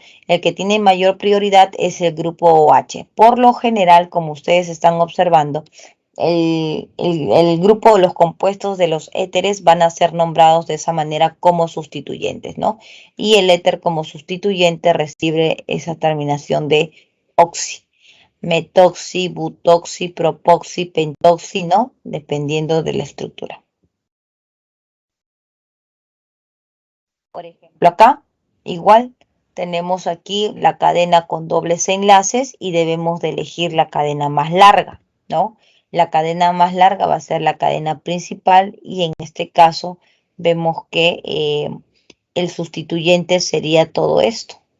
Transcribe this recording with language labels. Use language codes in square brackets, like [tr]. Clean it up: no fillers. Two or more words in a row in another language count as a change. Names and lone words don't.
[es] El que tiene mayor prioridad es el grupo OH. Por lo general, como ustedes están observando, el grupo o los compuestos de los éteres van a ser nombrados de esa manera como sustituyentes, ¿no? Y el éter como sustituyente recibe esa terminación de oxi. Metoxi, butoxi, propoxi, pentoxi, ¿no? Dependiendo de la estructura. Por ejemplo, acá, igual, tenemos aquí la cadena con dobles enlaces y debemos de elegir la cadena más larga, ¿no? La cadena más larga va a ser la cadena principal y en este caso vemos que el sustituyente sería todo esto.